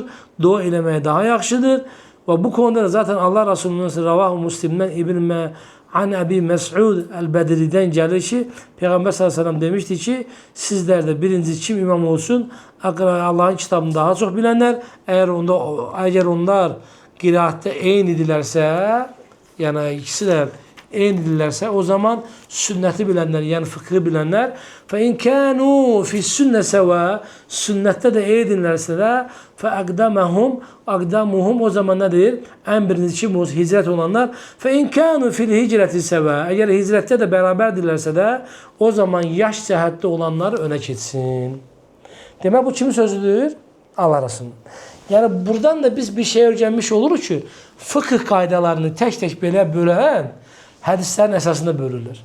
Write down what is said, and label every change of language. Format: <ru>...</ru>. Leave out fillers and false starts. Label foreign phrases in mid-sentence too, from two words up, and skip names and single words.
<az>Dua eləməyə daha yaxşıdır. Və bu konuda da zaten Allah Resulü'nün Ravahu Müslim'dən İbn An Əbi Məs'ud Əl-Bədridən gəlir ki, Peyğəmbər s.ə.v demişdi ki, sizlərdə birinci kim imam olsun? Allah'ın kitabını daha çox bilənlər, əgər onlar qiraətdə eynidirlərsə, yəni ikisi də eynidirlərsə, o zaman sünnəti bilənlər, yəni fıkhı bilənlər,</az> <ar>فَاِنْ كَانُوا فِي السُنَّ سَوَى</ar> <az>sünnətdə də eynidirlərsə də, فَاَقْدَمُهُمْ o zaman nədir? Ən birinci kim olsun? Hicrət olanlar.</az> <ar>فَاِنْ كَانُوا فِي الْهِجْرَةِ سَوَى</ar> <az>əgər hicrətdə də bərabərdirlərsə də, o zaman yaş cəhətdə olanlar önə keçsin. Demək bu kimin sözüdür? Allah Resulü'nün. Yəni buradan da biz bir şey öyrənmiş oluruq ki, fıkıh qaydalarını tək-tək belə bölən hədislərin əsasında bölürlər.</az>